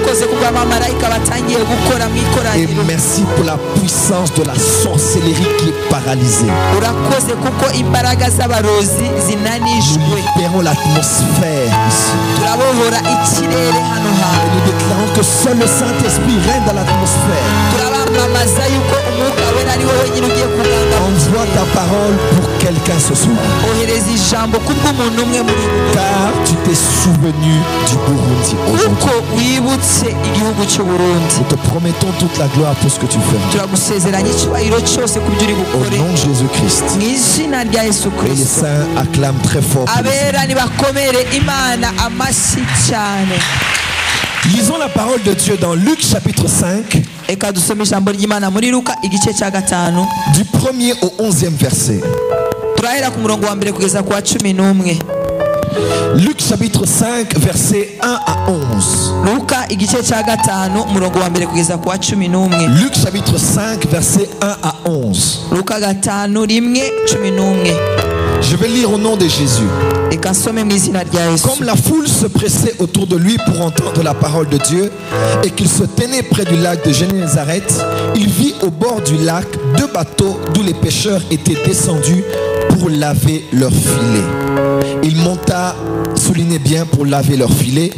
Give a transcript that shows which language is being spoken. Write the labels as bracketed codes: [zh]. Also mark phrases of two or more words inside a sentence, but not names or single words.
[fr] Et merci pour la puissance de la sorcellerie qui est paralysée. Nous libérons l'atmosphère ici. Et nous déclarons que seul le Saint-Esprit règne dans l'atmosphère. [rw] kwamamaza yuko umwuka wera ari wowe nyine ugiye kuganga. [fr] Envoie ta parole pour quelqu'un ce soir. [rw] Ohereza ijambo kubw'umuntu umwe muri bo. [fr] Car tu t'es souvenu du Burundi aujourd'hui. [rw] Uko wibutse igihugu cy'u Burundi. [fr] Nous te promettons toute la gloire pour ce que tu fais. [rw] Turagusezeranya icyubahiro cyose ku byo uri [fr] Au [rw] bukore. [fr] nom de Jésus-Christ. [rw] Mu izina rya Yesu [fr] Et les [rw] Kristo. [fr] saints acclament très fort. pour le Seigneur. [rw] Abera nibakomere Imana amashyi cyane. [fr] Lisons la parole de Dieu dans Luc chapitre 5, [rw] Eka dusome ijambo ry'Imana muri Luka igice cya 5. [fr] du 1er au 11e verset. [rw] Turahera ku murongo wa mbere kugeza ku wa 11. [fr] Luc chapitre 5, verset 1 à 11. [rw] Luka igice cya 5 umurongo wa mbere kugeza ku wa 11. [fr] Luc chapitre 5, verset 1 à 11. [rw] Luka 5:1-11. [fr] Je vais lire au nom de Jésus. [rw] Eka nsome mu izina rya Yesu. [fr] Comme la foule se pressait autour de lui pour entendre la parole de Dieu et qu'il se tenait près du lac de Génézareth, il vit au bord du lac 2 bateaux d'où les pêcheurs étaient descendus pour laver leurs filets. Il monta, soulignez bien, pour laver leurs filets.